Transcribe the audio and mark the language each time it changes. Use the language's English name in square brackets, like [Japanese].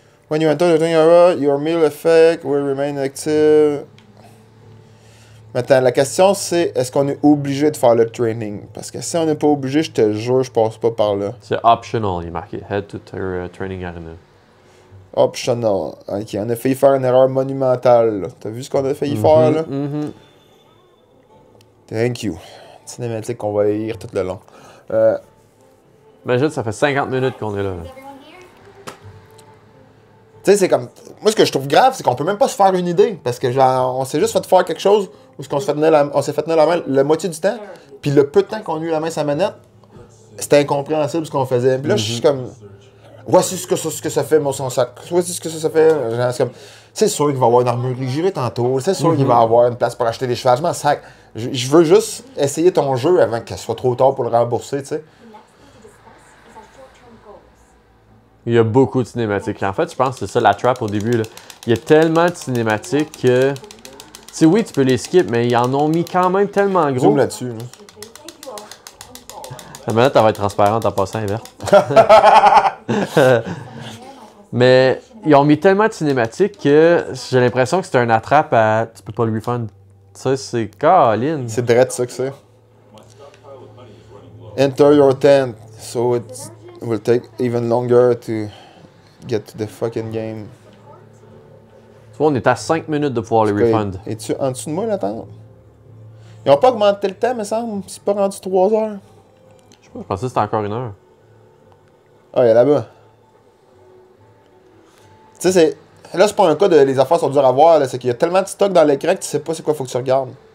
[English] When you enter the area, your meal effect will remain active. [French] Maintenant, la question c'est, est-ce qu'on est obligé de faire le training? Parce que si on n'est pas obligé, je te jure, je passe pas par là. C'est optional, il est marqué. [English] Head to training arena. Optional. [French] Ok, on a failli faire une erreur monumentale. Là. T'as vu ce qu'on a failli faire, là? [English] Thank you. [French] Cinématique qu'on va lire tout le long. Imagine, ça fait 50 minutes qu'on est là. [English] Is everyone here? [French] Tu sais, c'est comme... Moi, ce que je trouve grave, c'est qu'on peut même pas se faire une idée. Parce que, genre, on s'est juste fait faire quelque chose où on s'est fait tenir la main la moitié du temps. Puis le peu de temps qu'on a eu la main sur la manette, c'était incompréhensible ce qu'on faisait. Puis là, je suis comme... Voici ce que ça fait, mon son sac. Voici ce que ça fait. Genre, c'est comme... C'est sûr qu'il va y avoir une armurerie girée tantôt. C'est sûr qu'il va y avoir une place pour acheter des chevaux. Je m'en sac. Je veux juste essayer ton jeu avant que ce soit trop tard pour le rembourser, tu sais. [English] The next thing to discuss is our short-term goals. [French] Il y a beaucoup de cinématiques. En fait, je pense que c'est ça la trap au début. Là. Il y a tellement de cinématiques que... Tu sais, oui, tu peux les skip, mais ils en ont mis quand même tellement gros. Zoom là-dessus. Là. La manette, elle va être transparente en passant verte. Mais ils ont mis tellement de cinématiques que j'ai l'impression que c'est un attrape à... Tu peux pas le refund. Ça, c'est Caroline. C'est direct ça que c'est. [English] Enter your tent, so it will take even longer to get to the fucking game. [French] Tu vois, on est à 5 minutes de pouvoir le refund. Es-tu en dessous de moi, la tente? Ils ont pas augmenté le temps, me semble. C'est pas rendu 3 heures. Je sais pas, je pensais que c'était encore 1 heure. Ah, il est là-bas. Tu sais, c'est... Là, c'est pas un cas de les affaires sont dures à voir, là. C'est qu'il y a tellement de stock dans l'écran que tu sais pas c'est quoi faut que tu regardes.